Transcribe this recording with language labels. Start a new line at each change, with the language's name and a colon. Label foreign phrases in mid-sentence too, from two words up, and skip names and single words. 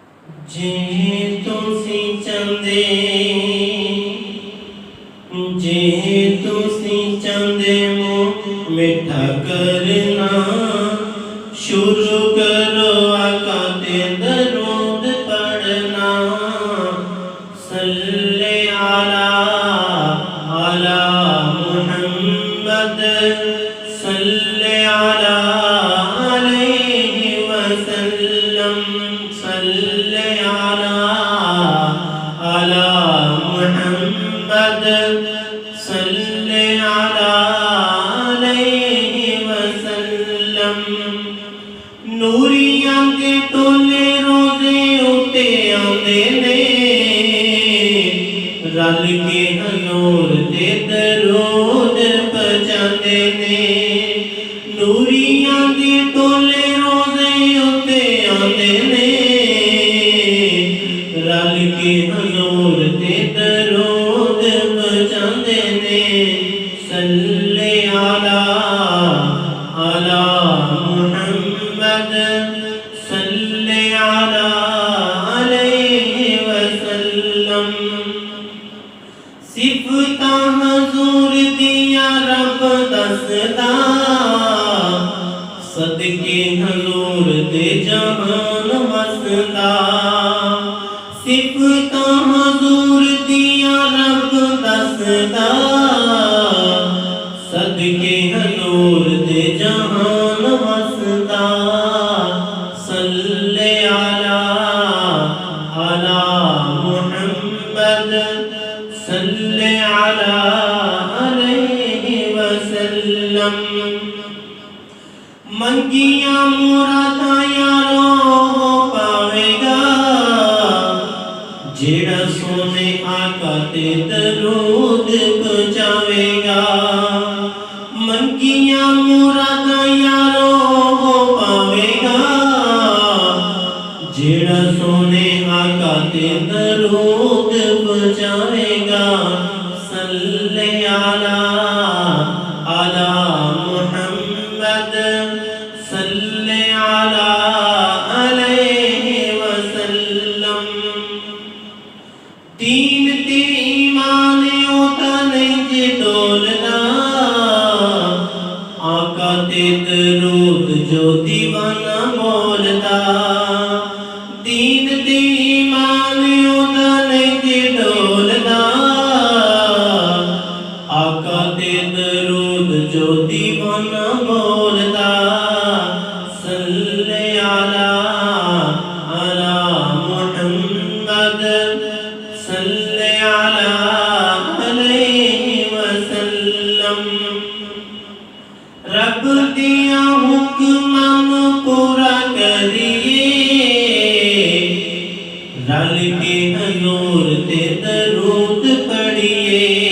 Punjabi: جے تسی چاندے میٹھا کرنا شروع کرو آقا تے درود پڑھنا
Arabic: صلی علی محمد صلی علیہ وسلم صلی علی محمد صلی علیہ وسلم
Punjabi: نوریاں دے ٹولے روزے اتے آندے نے رل کے حضور دے درود پہنچاندے نے نوریاں دے ٹولے روزے اتے آندے نے رل کے حضور دے درود پہنچاندے نے
Arabic: صلی علی محمد صلی علیہ وسلم
Punjabi: صفتاں حضور دیا رب دسدا صدقے حضور دے جہان وسدا صفتاں حضور دیا رب دسدا صدقے حضور دے جہان وسدا
Arabic: صلی علی محمد صلی علیہ وسلم
Punjabi: منگیاں مراداں یارو پاوے گا جیڑا سونے آقا تے درود پہنچاوے گا منگیاں مراداں یارو پاوے گا جیڑا سونے آقا تے درود پہنچاوے گا
Arabic: صلی علی محمد صلی علیہ وسلم
Punjabi: دین تے ایمان اوتا نہیں جے ڈولنا آقا تے درود جو دیوانہ بولدا دین تے ایمان اوتا نہیں جے ڈولدا آقا تے درود جو دیوانہ بولدا
Arabic: صلی علی محمد صلی علیہ وسلم
Punjabi: رب دیا حکمان پورا کریے رل کے حضور تے درود پڑھیے